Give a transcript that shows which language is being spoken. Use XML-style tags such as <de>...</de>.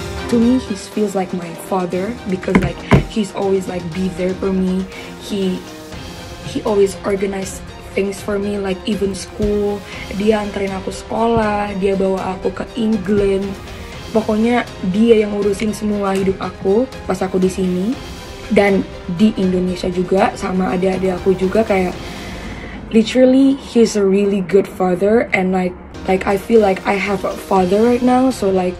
<en>To me, he feels like my father because he's always be there for me. He always organize things for me, like even school.</en> <id>Dia anterin aku sekolah, dia bawa aku ke England. Pokoknya dia yang ngurusin semua hidup aku pas aku di sini dan di Indonesia juga, sama adik-adik aku juga. Kayak</id> <en>literally he's a really good father, and like I feel like I have a father right now, so</en>